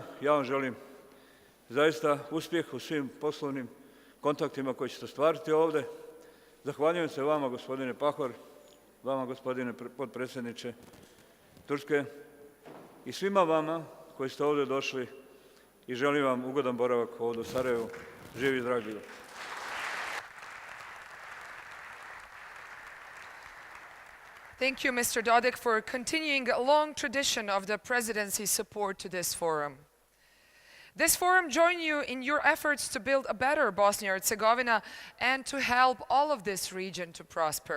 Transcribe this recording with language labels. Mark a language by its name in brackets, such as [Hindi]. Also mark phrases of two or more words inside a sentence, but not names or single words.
[Bosnian] Ja vam želim zaista uspjeh u svim poslovnim kontaktima koji ćete ostvariti ovdje. Zahvaljujem se vama, gospodine Pahor, vama, gospodine potpredsjedniče Turske, i svima vama koji ste ovdje došli i želim vam ugodan boravak ovdje u Sarajevu. Živi i zdrav bili. [English] Thank you, Mr. Dodik, for continuing a long tradition of the presidency's support to this forum. This forum joins you in your efforts to build a better Bosnia and Herzegovina and to help all of this region to prosper.